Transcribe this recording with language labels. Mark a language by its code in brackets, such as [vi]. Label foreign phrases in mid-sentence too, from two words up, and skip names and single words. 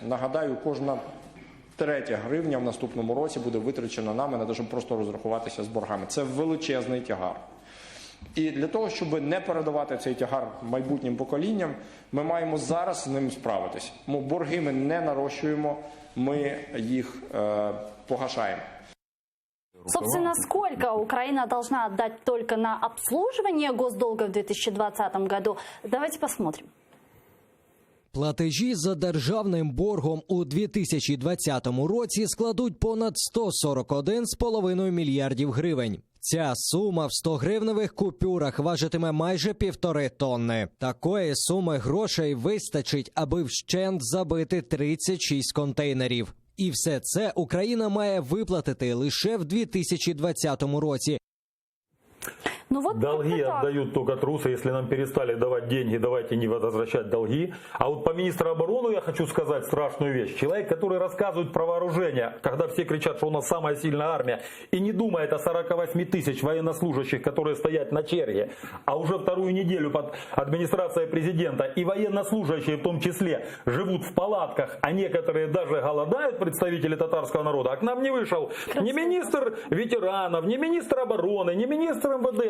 [uk] Нагадаю, кожна 3 гривня в наступному році буде витрачена нами на те, щоб просто розрахуватися з боргами. Це величезний тягар. І для того, щоб не передавати цей тягар майбутнім поколінням, ми маємо зараз з ним справитися. Борги ми не нарощуємо, ми їх погашаємо. [ru] Собственно, сколько Украина должна отдать только на обслуживание госдолга в 2020 году? Давайте посмотрим. [uk] Платежі за державним боргом у 2020 році складуть понад 141,5 мільярдів гривень. Ця сума в 100-гривневих купюрах важитиме майже 1,5 тонни. Такої суми грошей вистачить, аби вщент забити 36 контейнерів. І все це Україна має виплатити лише в 2020 році. [ru] Ну, вот долги отдают только трусы. Если нам перестали давать деньги, давайте не возвращать долги. А вот по министру обороны я хочу сказать страшную вещь. Человек, который рассказывает про вооружение, когда все кричат, что у нас самая сильная армия, и не думает о 48 тысяч военнослужащих, которые стоят [uk] на черге, [ru] а уже 2-ю неделю под администрацией президента, и военнослужащие в том числе живут в палатках, а некоторые даже голодают, представители татарского народа, а к нам не вышел ни министр ветеранов, ни министр обороны, ни министр МВД.